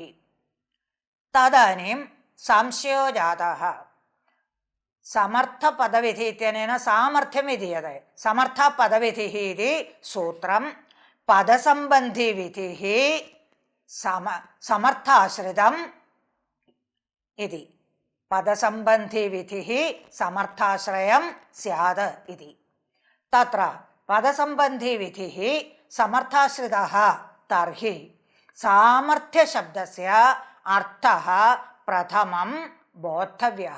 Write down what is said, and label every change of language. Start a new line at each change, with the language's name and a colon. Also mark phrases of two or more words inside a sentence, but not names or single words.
Sanskrit: तदानीं संशयो जातः. समर्थपदविधिः इत्यनेन सामर्थ्यम् इति यत् समर्थपदविधिः इति सूत्रं पदसम्बन्धिविधिः समर्थाश्रितम् इति. പദസംബന്ധി വിധിഃ സമർത്ഥാശ്രയം സ്യാത് ഇതി. തത്ര പദസംബന്ധി വിധിഃ സമർത്ഥാശ്രിതഃ തർഹി സാമർത്ഥ്യശബ്ദസ്യ അർത്ഥഃ പ്രഥമം ബോദ്ധവ്യഃ.